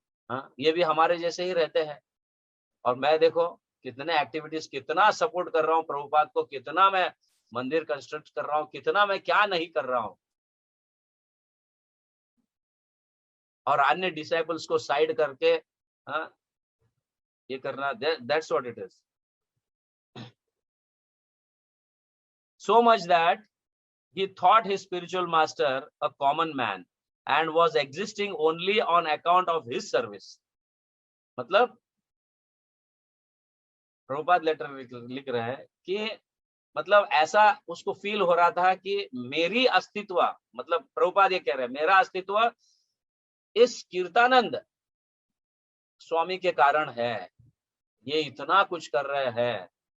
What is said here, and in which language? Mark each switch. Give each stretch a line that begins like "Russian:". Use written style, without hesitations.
Hindi: हाँ, ये भी हमारे जैसे ही रहते हैं। और मैं देखो कितने एक्टिविटीज, कितना सपोर्ट कर रहा हूँ प्रभुपाद को, कितना मैं मंदिर कंस्ट्रक्ट कर रहा हूँ, कितना मैं क्या नहीं कर रहा हूँ, और अन्य डिसाइपल्स को साइड करके हाँ, ये करना,
English: That's what it is. So much that he thought his spiritual master a common man and was existing only on account of his service।
Hindi: मतलब प्रभुपाद लेटर लिख रहे हैं कि मतलब ऐसा उसको फील हो रहा था कि मेरी अस्तित्व, मतलब प्रभुपाद ये कह रहे हैं, मेरा अस्तित्व इस कीर्तानंद स्वामी के कारण है, ये इतना कुछ कर रहे हैं।